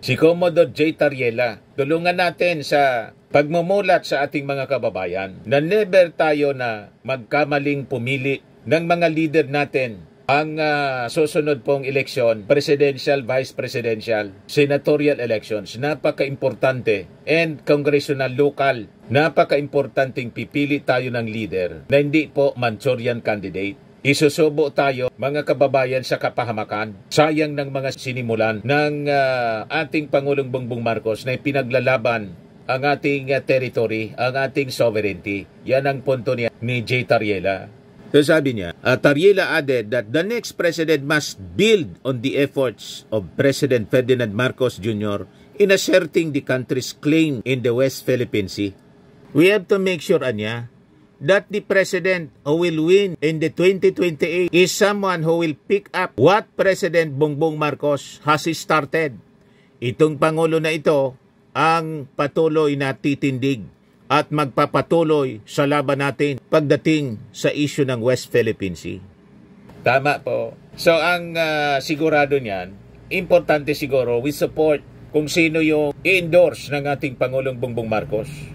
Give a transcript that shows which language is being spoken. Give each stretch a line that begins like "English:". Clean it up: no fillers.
Filipino: Si Commodore J. Tariela, tulungan natin sa pagmumulat sa ating mga kababayan na never tayo na magkamaling pumili ng mga leader natin ang susunod pong eleksyon, presidential, vice presidential, senatorial elections, napaka-importante, and congressional local, napaka-importanting pipili tayo ng leader na hindi po Manchurian candidate. Isusubo tayo mga kababayan sa kapahamakan. Sayang ng mga sinimulan ng ating Pangulong Bongbong Marcos na pinaglalaban ang ating territory, ang ating sovereignty. Yan ang punto niya ni J. Tariela. So sabi niya,
English: Tariela added that the next president must build on the efforts of President Ferdinand Marcos Jr. in asserting the country's claim in the West Philippine Sea. We have to make sure, Anya, that the president who will win in the 2028 is someone who will pick up what President Bongbong Marcos has started.
Filipino: Itong Pangulo na ito ang patuloy na titindig at magpapatuloy sa laban natin pagdating sa issue ng West Philippine Sea. Tama po. So ang sigurado niyan, importante siguro,
English: we support
Filipino: kung sino yung i-endorse ng ating Pangulong Bongbong Marcos.